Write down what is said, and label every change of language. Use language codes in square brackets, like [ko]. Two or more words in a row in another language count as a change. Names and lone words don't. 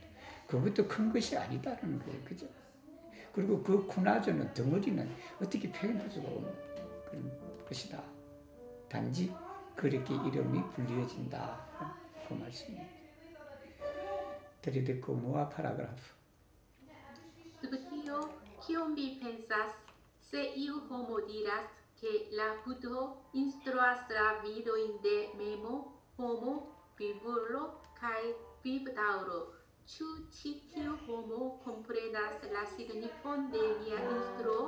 [ko] 그것도 큰 것이 아니다라는 거예요. 그죠? 그리고 그 쿠나조는 덩어리는 어떻게 표현할 수가 없는 그런 것이다. 단지 그렇게 이름이 불리어진다. 그 말씀입니다. [eo] tridek naŭa paragrafo. Subtio, kiom vi pensas, se iu homo diras que la Buddho instruas la vidojn de memo, homo, vivulo kaj vivdaŭro, ĉu ĉi tiu homo komprenas la signifon de lia instruo?